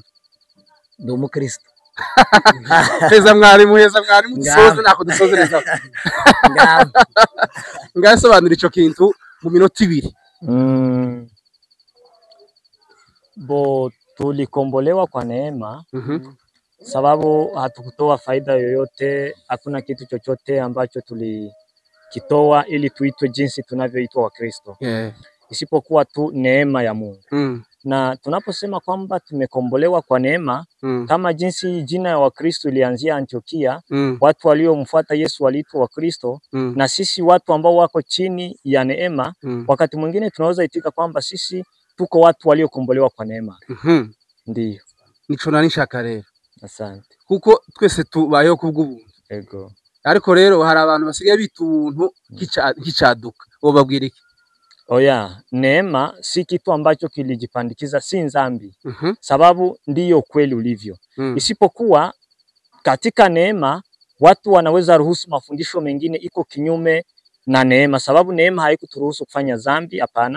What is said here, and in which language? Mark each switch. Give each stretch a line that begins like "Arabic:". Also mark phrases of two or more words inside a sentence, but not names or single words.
Kinyarwanda: Ndi umukristo. Heza mwarimu dusoze nako dusozereza. Ngasobanura ico kintu mu minota 2.
Swahili: Bo tulikombolewa kwa neema, sababu hatukutoa faida yoyote, hakuna kitu chochote ambacho tulikitoa ili tuitwe jinsi tunavyoitwa Wakristo. Isipokuwa tu neema ya Mungu. Na tunaposema kwamba tumekombolewa kwa neema, kama jinsi jina ya Wakristo ilianzia Antiokia, watu waliomfuata Yesu waliitwa Wakristo, na sisi watu ambao wako chini ya neema, wakati mwingine tunaweza itika kwamba sisi tuko watu waliokombolewa kwa neema. Ndiyo.
Kinyarwanda: Nico nani nshaka rero.
Swahili: Asante.
Kinyarwanda: Kuko twese tubayeho kubw'ubuntu. Ego. Ariko rero hari abantu basigaye bita ubuntu nk'icaduka. Wobabwira iki? Oya,
Swahili: neema si kitu ambacho kilijipandikiza, si dhambi. Sababu ndiyo kweli ulivyo. Isipokuwa katika neema watu wanaweza ruhusu mafundisho mengine iko kinyume na neema, sababu neema haikuturuhusu kufanya dhambi, hapana.